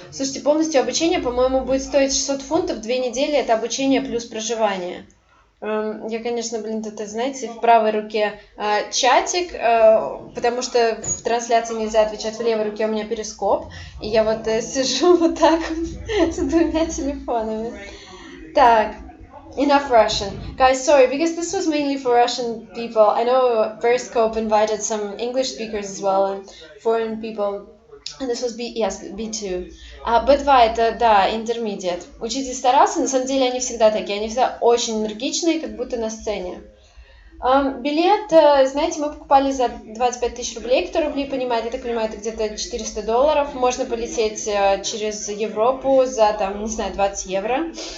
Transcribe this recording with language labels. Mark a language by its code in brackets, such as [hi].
[ru] Слушайте, полностью обучение, по-моему, будет стоить 600 фунтов, 2 недели, это обучение плюс проживание. Я, конечно, тут, знаете, в правой руке чатик, потому что в трансляции нельзя отвечать, в левой руке у меня перископ, и я вот сижу вот так вот с 2 телефонами. Так, [en] enough Russian. Guys, sorry, because this was mainly for Russian people. I know Periscope invited some English speakers as well, and foreign people. And this was B2. B2 [ru] это, да, [en] intermediate. [ru] Учитель старался, на самом деле они всегда такие, они всегда очень энергичные, как будто на сцене. Билет, знаете, мы покупали за 25 000 рублей, кто рубли понимает, я так понимаю, это где-то $400. Можно полететь через Европу за, там, не знаю, 20 евро.